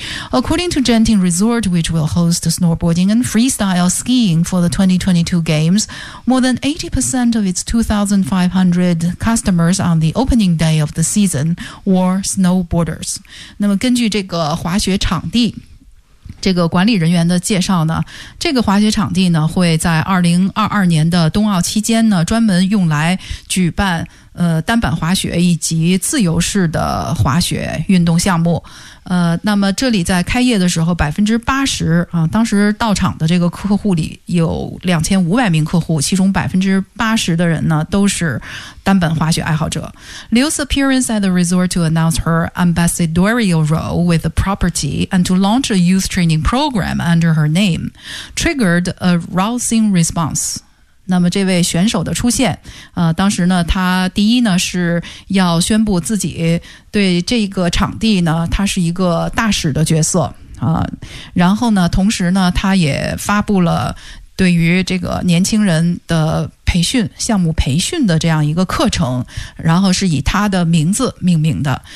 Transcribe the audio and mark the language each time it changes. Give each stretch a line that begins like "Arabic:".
English: According to Genting Resort, which will host snowboarding and freestyle skiing for the 2022 Games, more than 80% of its 2,500 customers on the opening day of the season were snowboarders.
Chinese: 那么根据这个滑雪场地这个管理人员的介绍呢，这个滑雪场地呢会在2022年的冬奥期间呢专门用来举办单板滑雪以及自由式的滑雪运动项目。那么这里在开业的时候80%啊，当时到场的这个客户里有2500名客户，其中80%的人呢都是单板滑雪爱好者。
English: Liu's appearance at the resort to announce her ambassadorial role with the property and to launch a youth training program under her name triggered a rousing response.
Chinese: 那么这位选手的出现，当时呢，他第一呢是要宣布自己对这个场地呢，他是一个大使的角色啊，然后呢，同时呢，他也发布了对于这个年轻人的培训项目培训的这样一个课程，然后是以他的名字命名的。